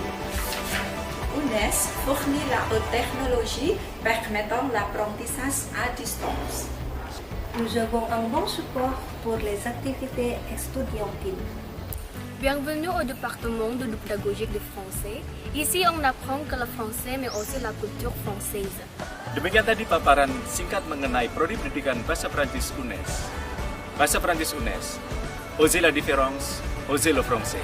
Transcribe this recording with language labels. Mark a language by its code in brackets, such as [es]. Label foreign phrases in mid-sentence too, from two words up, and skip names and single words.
[fr] UNES fournit la haute technologie permettant l'apprentissage à distance. Nous avons un bon support pour les activités estudiantiles. Bienvenue au département de pédagogique de français. Ici, on apprend que le français mais aussi la culture française. [id] Demikian tadi paparan singkat mengenai Prodi Pendidikan Bahasa Prancis UNES. Bahasa Prancis UNES. [fr] Osez la différence, osez le français.